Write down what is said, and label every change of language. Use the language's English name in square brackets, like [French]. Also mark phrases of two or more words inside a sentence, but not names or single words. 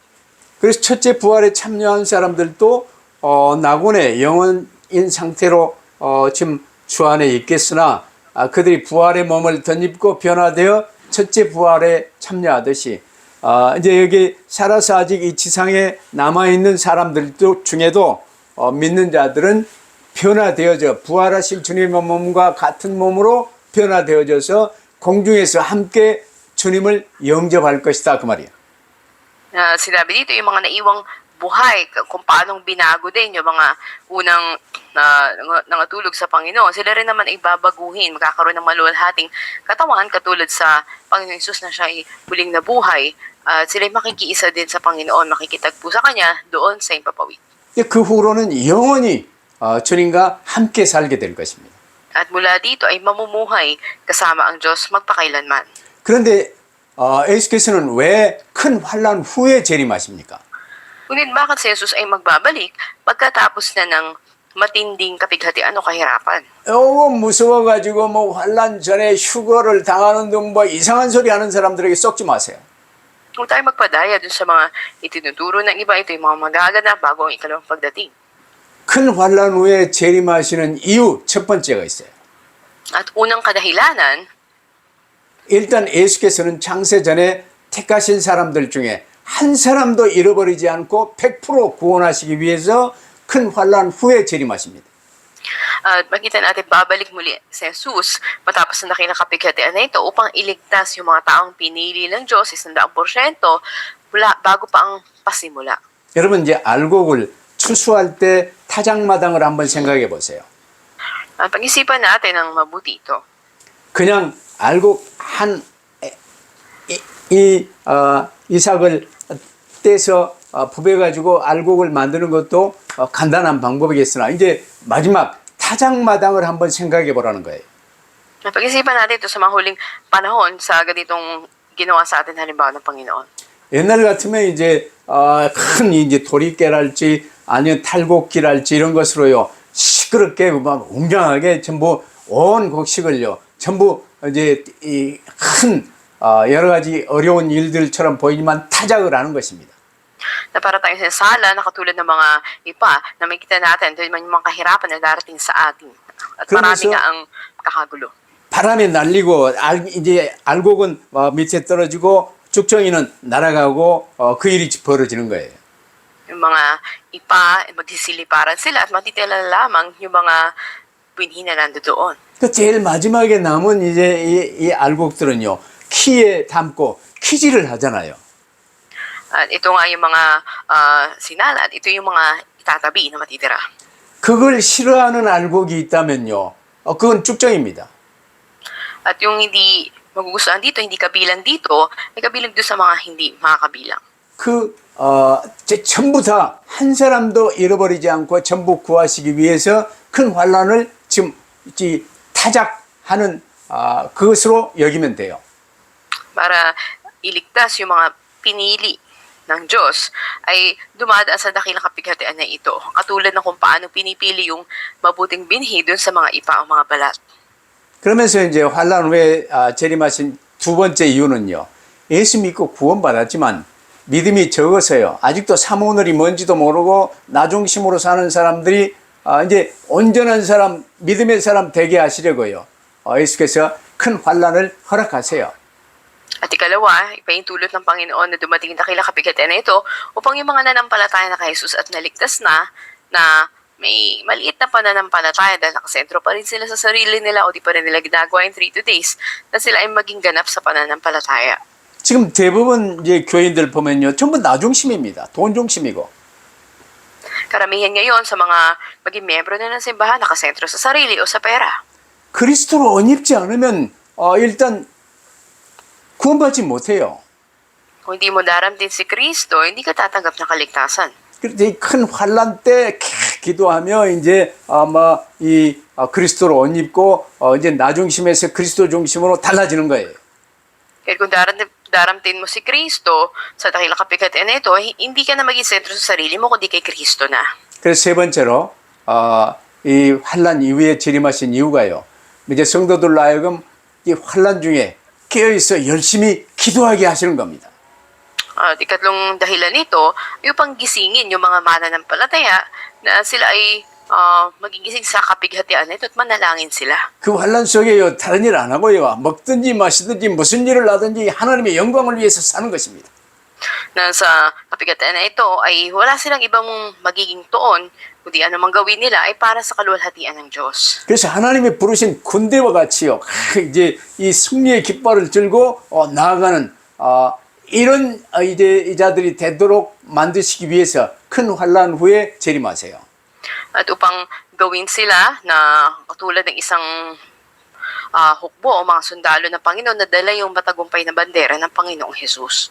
[Korean] 그래서 첫째 부활에 참여한 사람들도 낙원의 영혼인 상태로 지금 주 안에 있겠으나 그들이 부활의 몸을 덧입고 변화되어 첫째 부활에 참여하듯이 이제 여기 살아서 아직 이 지상에 남아있는 사람들도 중에도 믿는 자들은 변화되어져 부활하신 주님의 몸과 같은 몸으로 변화되어져서 공중에서 함께 주님을 영접할 것이다 그 말이야. [Filipino] Sinabi dito yung mga naiwang buhay, kung paanong binago din yung mga unang nangatulog sa Panginoon. Sila rin naman ay babaguhin, magkakaroon ng maluwalhating katawan katulad sa Panginoon Hesus na siya ay muling nabuhay. Sila ay makikiisa din sa Panginoon, makikitagpo sa Kanya doon sa himpapawid. [Korean] 그 후로는 영원히 주님과 함께 살게 될 것입니다. [Filipino] At mula dito ay mamumuhay kasama ang Diyos magpakailanman. [Korean] 그런데 예수께서는 왜 큰 환란 후에 재림하십니까? [Filipino] Ngunit bakit si Jesus ay magbabalik pagkatapos na ng matinding kapighatian o kahirapan? [Korean] 무서워가지고 뭐 환란 전에 휴거를 당하는 등 뭐 이상한 소리 하는 사람들에게 썩지 마세요. [Filipino] Kung tayo magpadaya dun sa mga itinuturo ng iba, ito yung mga magaganap bago ang ikalawang pagdating. [Korean] 큰 환란 후에 재림하시는 이유 첫 번째가 있어요. [Filipino] At unang kadahilanan, [Korean] 일단 예수께서는 창세 전에 택하신 사람들 중에 한 사람도 잃어버리지 않고 100% 구원하시기 위해서 큰 환란 후에 재림하십니다. [Filipino] at makita natin babalik muli si Jesus matapos na nakinakapighatian na ito upang iligtas yung mga taong pinili ng Diyos 100% bago pa ang pasimula. [Korean] 여러분 이제 알곡을 추수할 때 타작마당을 한번 생각해 보세요. [Filipino] Pag-isipan natin ng mabuti ito. [Korean] 그냥 알곡 이삭을 떼서 부벼가지고 알곡을 만드는 것도 간단한 방법이겠으나 이제 마지막 타작마당을 한번 생각해 보라는 거예요. [Filipino] Pag-isipan natin ito sa mga huling panahon sa ganitong ginawa sa atin halimbawa ng Panginoon. [Korean] 옛날 같으면 이제 큰 이제 도리깨랄지 아니면 탈곡기랄지 이런 것으로요 시끄럽게 막 웅장하게 전부 온 곡식을요 전부 이제 이 큰 여러 가지 어려운 일들처럼 보이지만 타작을 하는 것입니다. [Filipino] Na para tayong sinsala na katulad ng mga ipa na makikita natin ito yung mga kahirapan na darating sa atin. At marami nga ang kakagulo. [Korean] 바람에 날리고 이제 알곡은 밑에 떨어지고 죽정이는 날아가고 그 일이 벌어지는 거예요. [Filipino] Yung mga ipa, magsisiliparan sila at matitila lamang yung mga binhi na nandoon. [Korean] 그 제일 마지막에 남은 이제 이 알곡들은요 키에 담고 키질을 하잖아요. [Filipino] At ito nga yung mga sinala at ito yung mga itatabi na matitira. [Korean] 그걸 싫어하는 알곡이 있다면요 그건 쭉정입니다. [Filipino] At yung hindi magugustuhan dito, hindi kabilang dito, ay kabilang doon sa mga hindi makakabilang. [Korean] 전부 다 한 사람도 잃어버리지 않고 전부 구하시기 위해서 큰 환란을 지금 타작하는 그것으로 여기면 돼요. [Filipino] Para iligtas yung mga pinili ng Diyos ay dumadaan sa dakilang kapighatian na ito. Katulad ng kung paano pinipili yung mabuting binhi doon sa mga ipa o mga balat. [Korean] 그러면서 이제 환란 후에 재림하신 두 번째 이유는요. 예수 믿고 구원받았지만 믿음이 적어서요. 아직도 사모늘이 뭔지도 모르고 나중심으로 사는 사람들이 이제 온전한 사람, 믿음의 사람 되게 하시려고요. 예수께서 큰 환란을 허락하세요. [Filipino] At ikalawa, ipaintulot ng Panginoon na dumating na dakilang kapighatian na ito upang yung mga nanampalataya na kay Jesus at naligtas na may maliit na pananampalataya dahil nakasentro pa rin sila sa sarili nila o di pa rin nila ginagawa [English] in 3 days [Filipino] na sila ay maging ganap sa pananampalataya. [Korean] 지금 대부분 이제 교인들 보면요. 전부 나중심입니다. 돈 중심이고. [Filipino] Karamihan ngayon sa mga maging miyembro na ng simbahan nakasentro sa sarili o sa pera. [Korean] 그리스도로 언입지 않으면 일단 구원받지 못해요. [Filipino] Kung hindi mo daramtin si Kristo, hindi ka tatanggap ng kaligtasan. [Korean] 그래서 이 큰 환란 때 기도하며 이제 아마 이 그리스도로 옷 입고 이제 나 중심에서 그리스도 중심으로 달라지는 거예요. [Filipino] Kaya kung daramtin mo si Kristo sa dakilang kapighatian na ito, hindi ka na maging sentro sa sarili mo, kundi kay Kristo na. [Korean] 그래서 세 번째로 이 환란 이후에 재림하신 이유가요. 이제 성도들로 하여금 이 환란 중에 깨어 있어 열심히 기도하게 하시는 겁니다. [Filipino] At ikatlong dahilan nito, upang gisingin yung mga mananampalataya na sila ay magigising sa kapighatian na ito at manalangin sila. [Korean] 그 환란 속에요 다른 일 안 하고요 먹든지 마시든지 무슨 일을 하든지 하나님의 영광을 위해서 사는 것입니다. [Filipino] Na sa kapighatian na ito ay wala silang ibang magiging tuon, kundi anumang gawin nila ay para sa kaluwalhatian ng Diyos. [Korean] 그래서 하나님이 부르신 군대와 같이요 이제 이 승리의 깃발을 들고 나아가는 이런 이제 이자들이 되도록 만드시기 위해서 큰 환란 후에 재림하세요. [Filipino] At upang gawin sila na katulad ng isang hukbo o mga sundalo ng Panginoon na dala yung matagumpay na bandera ng Panginoong Jesus.